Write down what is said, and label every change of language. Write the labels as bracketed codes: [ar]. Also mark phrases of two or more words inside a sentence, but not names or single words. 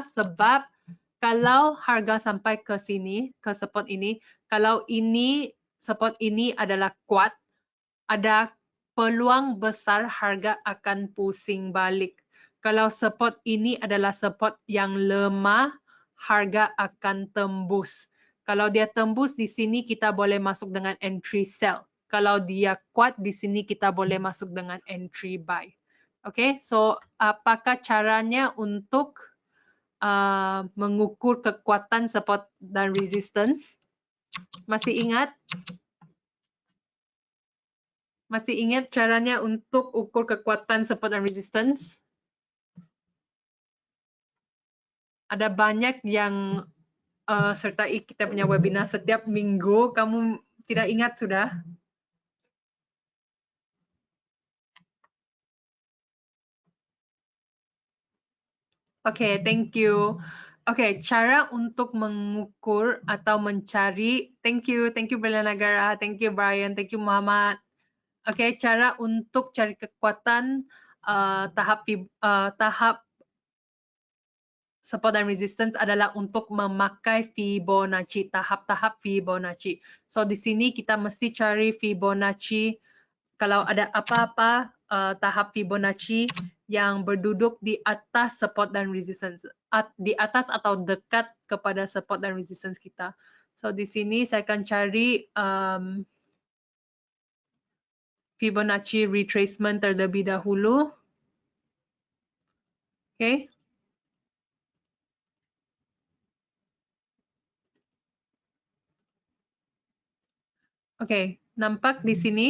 [ms] Sebab kalau harga sampai ke sini, ke support ini, kalau ini support ini adalah kuat, ada peluang besar harga akan pusing balik. Kalau support ini adalah support yang lemah, harga akan tembus. Kalau dia tembus di sini kita boleh masuk dengan [en] entry sell. [ms] Kalau dia kuat di sini kita boleh masuk dengan [en] entry buy. [ms] Oke, so apakah caranya untuk mengukur kekuatan support dan resistance? Masih ingat? Masih ingat caranya untuk ukur kekuatan support dan resistance? Ada banyak yang sertai kita punya webinar setiap minggu. Kamu tidak ingat sudah? Oke, [en] thank you. [ms] Oke, cara untuk mengukur atau mencari, [en] thank you Bella Nagara, thank you Brian, thank you Muhammad. [ms] Oke, cara untuk cari kekuatan tahap support dan resistance adalah untuk memakai Fibonacci, tahap-tahap Fibonacci. So di sini kita mesti cari Fibonacci. Kalau ada apa-apa tahap Fibonacci yang berduduk di atas support dan resistance, di atas atau dekat kepada support dan resistance kita. So di sini saya akan cari Fibonacci retracement terlebih dahulu. Oke. Oke, nampak di sini?